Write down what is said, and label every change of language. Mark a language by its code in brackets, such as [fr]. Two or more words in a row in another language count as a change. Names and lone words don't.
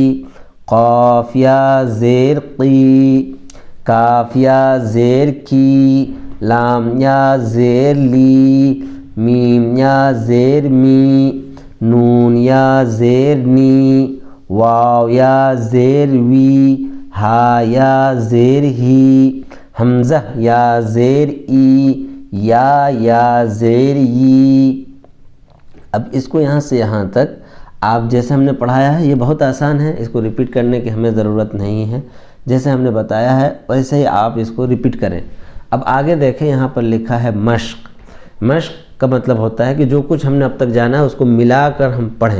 [ur] قاف یا زیر قی، کاف یا زیر کی، لام یا زیر لی، میم یا زیر می، نون یا زیر نی، واو یا زیر وی، ہا یا زیر ہی، حمزہ یا زیر ای، یا زیر ی۔ اب اس کو یہاں سے یہاں تک آپ جیسے ہم نے پڑھایا ہے یہ بہت آسان ہے، اس کو ریپیٹ کرنے کی ہمیں ضرورت نہیں ہے۔ جیسے ہم نے بتایا ہے ویسے ہی آپ اس کو ریپیٹ کریں۔ اب آگے دیکھیں، یہاں پر لکھا ہے مشق۔ مشق کا مطلب ہوتا ہے کہ جو کچھ ہم نے اب تک جانا ہے اس کو ملا کر ہم پڑھیں۔